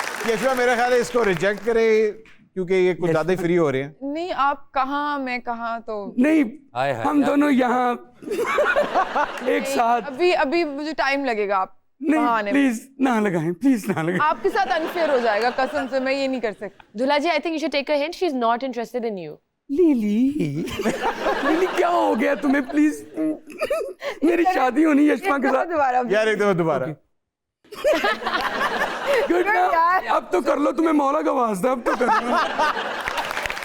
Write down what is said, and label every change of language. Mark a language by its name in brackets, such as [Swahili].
[Hindi] यशवा मेरा ख्याल है इसको रिजेक्ट करे क्योंकि ये कुछ ज्यादा ही फ्री हो रहे हैं। नहीं, आप कहाँ मैं कहाँ तो नहीं, हाय हाय हम यार। दोनों यहाँ एक साथ। अभी मुझे टाइम लगेगा। आप नहीं, कहाँ आने में? प्लीज ना लगाएं, प्लीज ना लगाएं। आपके साथ अनफेयर हो जाएगा, कसम से मैं ये नहीं कर सकती। [English] दूल्हा जी, I think you should take a hint. She's not interested in you. [Hindi] लीली लीली क्या हो गया तुम्हें? प्लीज मेरी शादी होनी यशमा के साथ। दोबारा यार एक दफा दोबारा। गुड ना, अब तो कर लो, तुम्हें मौला का वास्ता, अब तो कर लो।